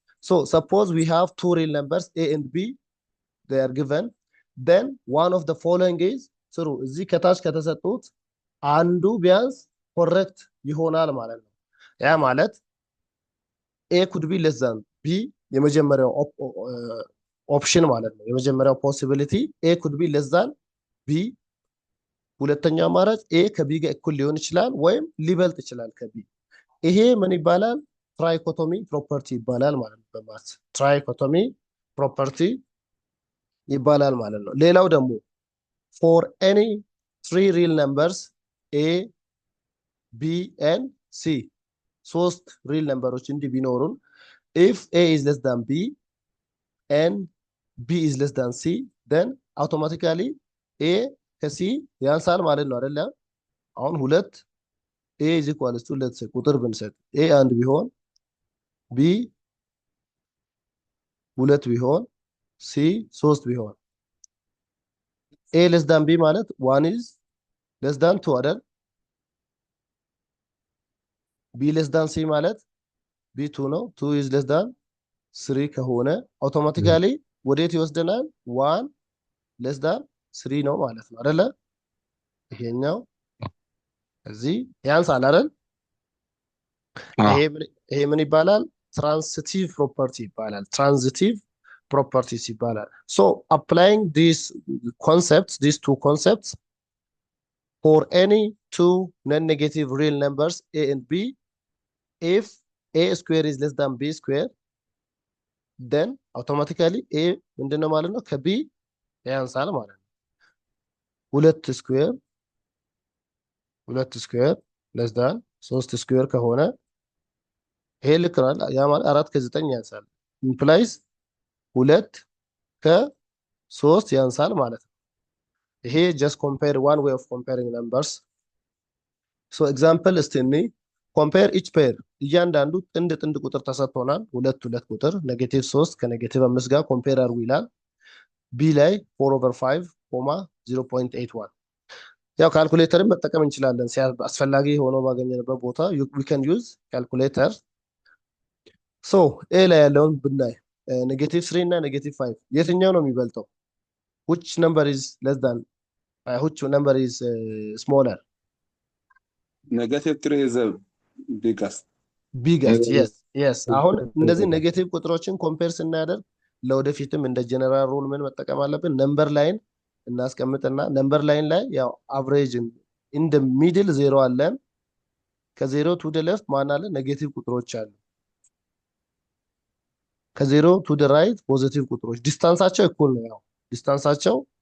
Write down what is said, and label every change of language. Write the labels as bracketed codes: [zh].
[en] So suppose we have two real numbers a and b, they are given, then one of the following is true. [am] እዚህ ከታች ከተሰጡት አንዱ ቢያንስ ኮሬክት ይሆናል ማለት ነው። ያ ማለት [en] a could be less than b [am] የመጀመሪያው ኦፕሽን ማለት ነው። የመጀመሪያው ፖሲቢሊቲ [en] ኤ ኩድ ቢ ሌስ ዛን ቢ። [am] ሁለተኛው አማራጭ ኤ ከቢ ጋር እኩል ሊሆን ይችላል ወይም ሊበልጥ ይችላል ከቢ። ይሄ ምን ይባላል? ትራይኮቶሚ ፕሮፐርቲ ይባላል ማለት ነው። በማት ትራይኮቶሚ ፕሮፐርቲ ይባላል ማለት ነው። ሌላው ደግሞ [en] ፎር ኤኒ ትሪ ሪል ነምበርስ ኤ ቢ ኤንድ ሲ፣ [am] ሶስት ሪል ነምበሮች እንዲህ ቢኖሩን [en] ኢፍ ኤ ኢዝ ሌስ ዛን ቢ and b is less than c, then automatically a [am] ከc ያንሳል ማለት ነው አይደል? አሁን ሁለት [en] a is equal to let's say [am] ቁጥር ብንሰጥ a አንድ ቢሆን b ሁለት ቢሆን c ሶስት ቢሆን a less than b ማለት [en] 1 is less than 2 [am] አይደል? b less than c ማለት b 2 ነው። [en] 2 is less than 3 [am] ከሆነ አውቶማቲካሊ ወዴት ይወስደናል? 1 less than 3 ነው ማለት ነው አይደለ? ይሄኛው እዚህ ያንሳል አይደል? ይሄ ምን ይባላል? ትራንዚቲቭ ፕሮፐርቲ ይባላል። ትራንዚቲቭ ፕሮፐርቲስ ይባላል። [en] ሶ applying these two concepts for any two non-negative real numbers a and b, if a square is less than b square, then automatically a [am] ምንድነው ማለት ነው? ከb ያንሳል ማለት ነው። ሁለት ስኩዌር less than 3 ስኩዌር ከሆነ ይሄ ልክ ነው። ያ ማለት 4 ከ9 ያንሳል implies 2 ከ3 ያንሳል ማለት ነው። ይሄ [en] just compare one way of comparing numbers. [am] so example እስቲ እንይ። [en] compare each pair [am] እያንዳንዱ ጥንድ ቁጥር ተሰጥቶናል። ሁለት ቁጥር ኔጌቲቭ 3 ከኔጌቲቭ 5 ጋር ኮምፔር አድርጉ ይላል። ቢ ላይ 4/5 0.81። ያው ካልኩሌተርን መጠቀም እንችላለን አስፈላጊ ሆኖ ባገኘንበት ቦታ [en] we can use calculator. [am] so ኤ ላይ ያለውን ብናይ ኔጌቲቭ 3 እና ኔጌቲቭ 5 የትኛው ነው የሚበልጠው? [en] which number is less than which number is smaller? Negative 3 is the biggest. [am] yes አሁን እንደዚህ ኔጌቲቭ ቁጥሮችን ኮምፔር ስናደርግ ለወደፊትም እንደ ጀነራል ሩል ምን መጠቀም አለብን? ነምበር ላይን እናስቀምጥና ነምበር ላይን ላይ ያው አቨሬጅ [en] ኢን ደ ሚድል [am] ዜሮ አለን። ከዜሮ [en] ቱ ደ ሌፍት [am] ማን አለ? ኔጌቲቭ ቁጥሮች አሉ። ከዜሮ ቱ ደ ራይት ፖዚቲቭ ቁጥሮች። ዲስታንሳቸው እኩል ነው። ያው ዲስታንሳቸው